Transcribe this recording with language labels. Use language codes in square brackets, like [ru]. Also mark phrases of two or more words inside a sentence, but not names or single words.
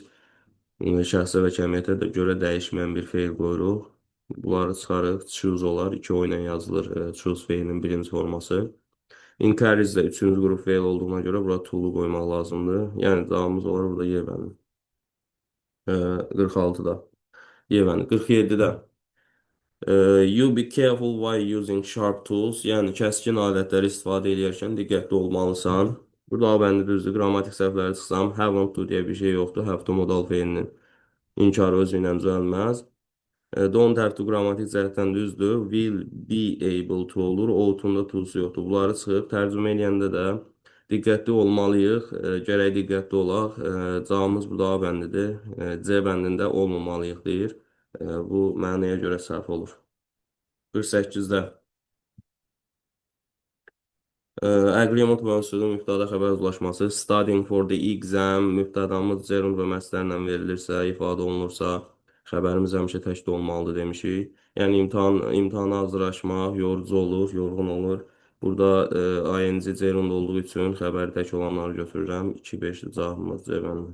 [az] Şəxsə və kəmiyyətə də görə dəyişməyən bir feil qoyuruq. Bunları çıxarıq. Choose olar. 2 o ilə yazılır. Choose feilinin birinci forması. Encourage də 3-cü qrup feil olduğuna görə bura to-lu qoymaq lazımdır. Yəni cavabımız olar burada Y bəndi. 46-da. Y bəndi. 47-də. [en] You be careful while using sharp tools. [az] Yəni kəskin alətləri istifadə edərkən diqqətli olmalısan. Burada A bəndi düzdür. Qrammatik səhvləri çıxsam, [en] haven't to [az] deyə bir şey yoxdur. [en] Have to [az] modal feilinin inkarı özü ilə düzəlməz. [en] Don't have to [az] qrammatik cəhətdən düzdür. [en] Will be able to olur. [az] Out'un da to'su yoxdur. Bunları çıxıb tərcümə edəndə də diqqətli olmalıyıq. Gərək diqqətli olaq. Cavabımız burada A bəndidir. C bəndində olmamalıyıq deyir. Bu mənəyə görə səhv olur. 48-də. Agreement mövzusudur, mübtəda xəbər uzlaşması. [en] Studying for the exam, [az] mübtədamız gerund və məslərlə verilirsə, ifadə olunursa, xəbərimiz həmişə təkdə olmalıdır demişik. Yəni imtahana hazırlaşmaq yorucu olur, yorğun olur. Burada ing gerund olduğu üçün xəbəri tək olanları götürürəm. 2-5 cavabımız C bəndi.